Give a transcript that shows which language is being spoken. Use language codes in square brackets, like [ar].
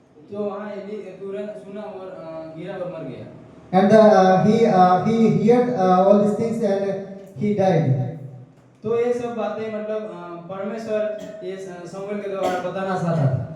[hi] तो वहाँ एली तुरंत सुना और गिरा और मर गया। [en] he heard all these things and he died. [hi] तो ये सब बातें मतलब परमेश्वर ये समूएल के द्वारा बताना चाहता था।